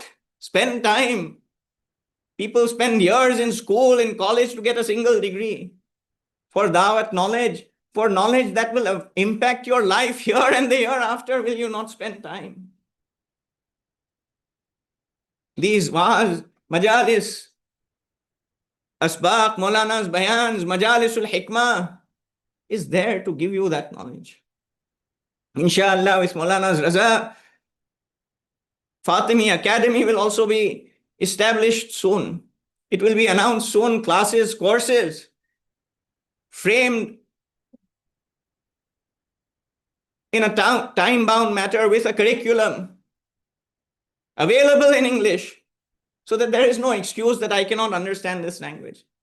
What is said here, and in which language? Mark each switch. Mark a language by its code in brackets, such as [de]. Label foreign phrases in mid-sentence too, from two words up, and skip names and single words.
[en] Spend time. People spend years in school, in college to get a single degree. For dawat knowledge, for knowledge that will impact your life here and the year after, will you not spend time? These Waaz, majalis, asbaq, Maulana's bayans, [ar] مجالس الحكمة [en] is there to give you that knowledge. Inshallah, with Maulana's raza, Fatemi Academy will also be established soon. It will be announced soon, classes, courses, framed in a time-bound matter with a curriculum available in English, so that there is no excuse that I cannot understand this language.